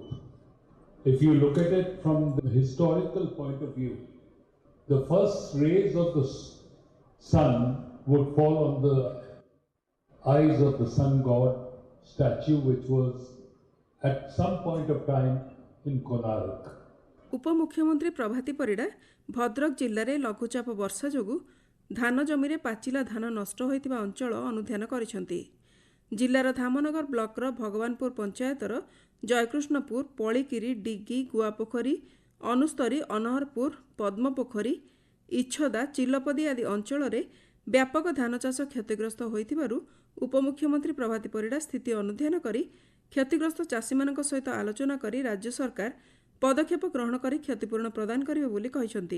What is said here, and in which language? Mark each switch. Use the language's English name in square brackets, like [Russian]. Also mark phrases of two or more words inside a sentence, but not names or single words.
[English] If you look at it from the historical point of view, the first rays of the sun would fall on the eyes of the sun god statue, which was at some point of time in Konark. [Odia] ଉପମୁଖ୍ୟମନ୍ତ୍ରୀ ପ୍ରଭାତୀ ପରିଡ଼ା ଭଦ୍ରକ ଜିଲ୍ଲାରେ ଲଘୁଚାପ ବର୍ଷା ଯୋଗୁଁ ଧାନ ଜମିରେ ପାଚିଲା ଧାନ ନଷ୍ଟ ହୋଇଥିବା ଅଞ୍ଚଳ ଅନୁଧ୍ୟାନ କରିଛନ୍ତି। ଜିଲ୍ଲାର ଧାମନଗର ବ୍ଲକର ଭଗବାନପୁର ପଞ୍ଚାୟତର ଜୟକୃଷ୍ଣପୁର, ପଳିକିରି, ଡିଗି, ଗୁଆପୋଖରୀ, ଅନୁସ୍ତରୀ, ଅନହରପୁର, ପଦ୍ମପୋଖରୀ, ଇଛଦା, ଚିଲପଦି ଆଦି ଅଞ୍ଚଳରେ ବ୍ୟାପକ ଧାନ ଚାଷ କ୍ଷତିଗ୍ରସ୍ତ ହୋଇଥିବାରୁ ଉପମୁଖ୍ୟମନ୍ତ୍ରୀ ପ୍ରଭାତୀ ପରିଡ଼ା ସ୍ଥିତି ଅନୁଧ୍ୟାନ କରି କ୍ଷତିଗ୍ରସ୍ତ ଚାଷୀମାନଙ୍କ ସହିତ ଆଲୋଚନା କରି ରାଜ୍ୟ ସରକାର ପଦକ୍ଷେପ ଗ୍ରହଣ କରି କ୍ଷତିପୂରଣ ପ୍ରଦାନ କରିବେ ବୋଲି କହିଛନ୍ତି।